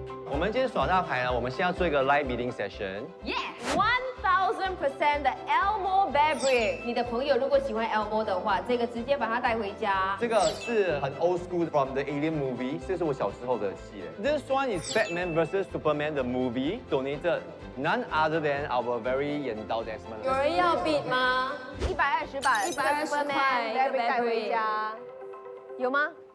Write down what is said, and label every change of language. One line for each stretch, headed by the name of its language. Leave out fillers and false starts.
Chinese: 我们今天耍大牌呢，我们现在做一个 live bidding session。1000% 的 Elmo Fabric， 你的朋友如果喜欢 Elmo 的话，这个直接把它带回家。这个是很
English: old school from the Alien movie，
Chinese: 这是我小时候的戏。
English: This one is Batman vs Superman the movie donated none other than our very
Chinese: 眼刀
English: Desmond。
Chinese: 有人要 bid 吗？120吧，120块 Fabric 带回家，有吗